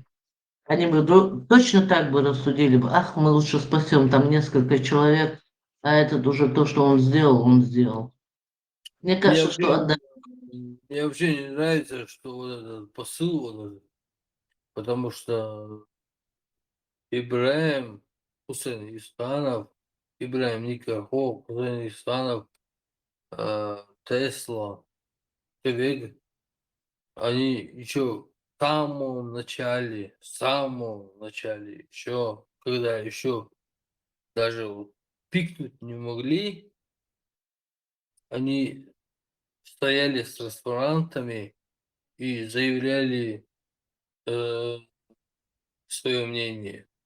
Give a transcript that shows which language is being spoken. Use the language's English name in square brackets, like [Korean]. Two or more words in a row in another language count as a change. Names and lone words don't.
[Russian] Они бы точно так бы рассудили бы, ах, мы лучше спасем там несколько человек, а этот уже то, что он сделал, он сделал. Мне кажется, что отдали. Мне вообще не нравится, что вот этот посыл, вот, потому что Ибраим Хусейн Истанов, Ибраим Никахов, Хусейн Истанов, Тесла, Кевег, они еще в самом начале, еще, когда еще даже вот пикнуть не могли, они стояли с транспарантами и заявляли свое мнение.